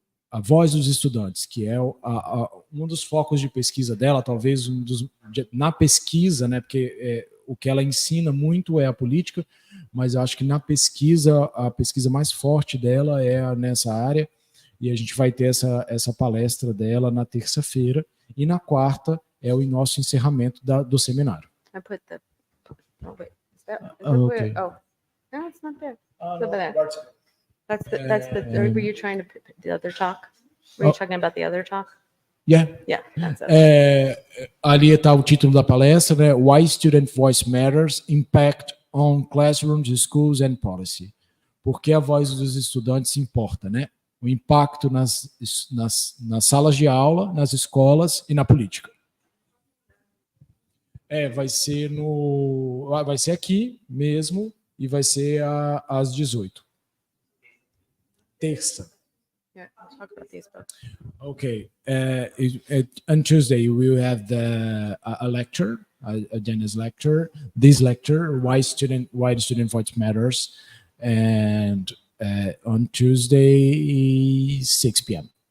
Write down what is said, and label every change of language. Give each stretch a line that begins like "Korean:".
Portuguese: a voz dos estudantes, que é um dos focos de pesquisa dela, talvez na pesquisa, né, porque o que ela ensina muito é a política, mas eu acho que na pesquisa, a pesquisa mais forte dela é nessa área, e a gente vai ter essa palestra dela na terça-feira, e na quarta é o nosso encerramento do seminário.
English: I put the. Oh wait, is that okay. where? Oh, no, it's not there. It's over there. That's the. Were you trying to put the other talk? Were you talking about the other talk? Yeah. Yeah, that's it.
Portuguese: Ali está o título da palestra, né?
English: Why Student Voice Matters, Impact on Classrooms, Schools and Policy.
Portuguese: Por que a voz dos estudantes importa, né? O impacto nas salas de aula, nas escolas e na política. Vai ser aqui mesmo e vai ser às 18. Terça.
English: Yeah, I'll talk about these books. Okay. On Tuesday we will have a lecture, a Jenna's lecture. This lecture, why the student voice matters, and on Tuesday 6 p.m.